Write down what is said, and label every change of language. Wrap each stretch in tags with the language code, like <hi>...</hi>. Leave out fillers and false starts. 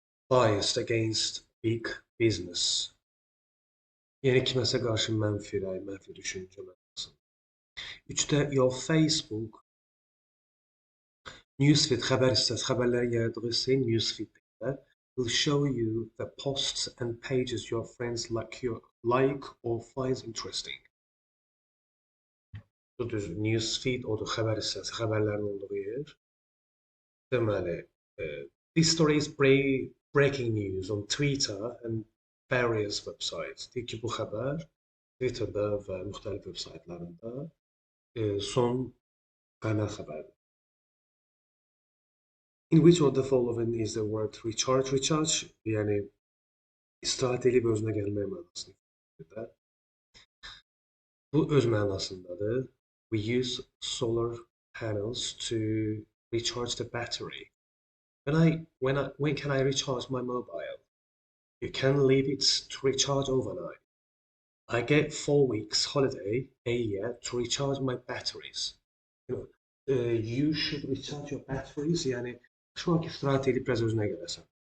<en>Biased against big business.</en> <az>Yəni kiməsə qarşı mənfi rəy, mənfi düşüncə mənasında. 3-də</az> <en>your Facebook newsfeed</en> <az>xəbər hissəsi, xəbərlərin yaratdığı hissəyə newsfeed deyirlər.</az> <en>Will show you the posts and pages your friends like or finds interesting.</en> <az>Bu düz newsfeed odur, xəbər hissəsi, xəbərlərin olduğu yer. Deməli,</az> <en>this story is breaking news on Twitter and various websites.</en> <az>Deyir ki, bu xəbər Twitter'da və müxtəlif vebsaytlarında son qəynaq xəbərdir.</az> <en>In which of the following is the word recharge?</en> <az>Recharge yəni istirahət edib özünə gəlmək mənasını ifadə edir. Bu öz mənasındadır.</az> <en>We use solar panels to recharge the battery. When can I recharge my mobile? You can leave it to recharge overnight. I get 4 weeks holiday a year to recharge my batteries. You should recharge your batteries.</en> <az>Yəni şu anki istirahət edib biraz özünə gələsən.</az>